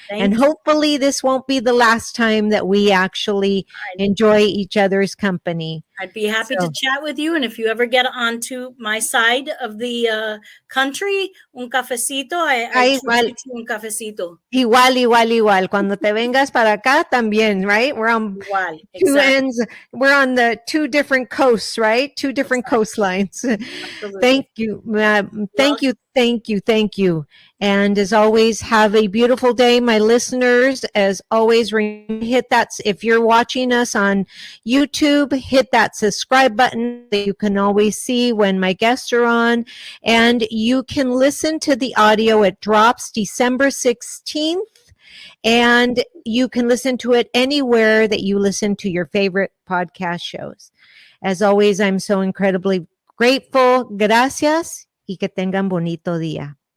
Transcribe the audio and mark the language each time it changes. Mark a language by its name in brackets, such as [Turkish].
[English] And hopefully this won't be the last time that we actually enjoy each other's company. I'd be happy to chat with you. And if you ever get onto my side of the country, [Spanish] un cafecito, [English] I treat you un cafecito. [Spanish] Igual. Cuando te vengas para acá también, right? [English] We're on two ends. We're on the two different coasts, right? Two different coastlines. Thank you. Thank you. And as always, have a beautiful day, my listeners. As always, hit that. If you're watching us on YouTube, hit that subscribe button that you can always see when my guests are on. And you can listen to the audio. It drops December 16th. And you can listen to it anywhere that you listen to your favorite podcast shows. As always, I'm so incredibly grateful. [Spanish] Gracias y que tengan bonito día.